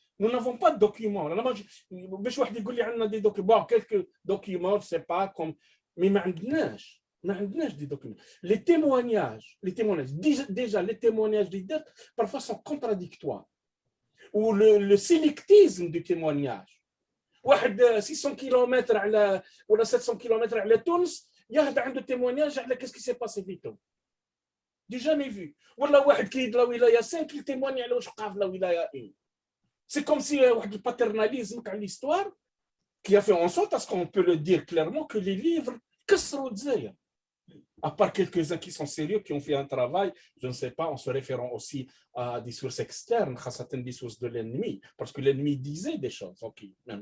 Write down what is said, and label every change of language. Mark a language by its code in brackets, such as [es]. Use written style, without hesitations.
[fr] Nous n'avons pas de documents. [ar] باش واحد يقول لي عندنا [fr] des documents, quelques documents, je sais pas comme, mais [ar] ما عندناش [fr] des documents. Les témoignages, déjà les témoignages des dettes parfois sont contradictoires. Ou le sélectisme du témoignage. [ar] واحد 600 كيلومتر على ولا 700 كيلومتر على تونس ياخذ عنده تيمونياج على [fr] qu'est-ce qui s'est passé [ar] في تونس. [fr] Du jamais vu. [ar] ولا واحد كيد لا ولايه 5 يتيموني على واش وقع في لا ولايه 1. [fr] C'est comme si [ar] واحد الباترناليزم تاع [fr] l'histoire qui a fait en sorte à ce qu'on peut le dire clairement que les livres [ar] كسروا الجزائر. [fr] À part quelques-uns qui sont sérieux, qui ont fait un travail, je ne sais pas, en se référant aussi à des sources externes, des sources de l'ennemi, parce que l'ennemi disait des choses. Okay.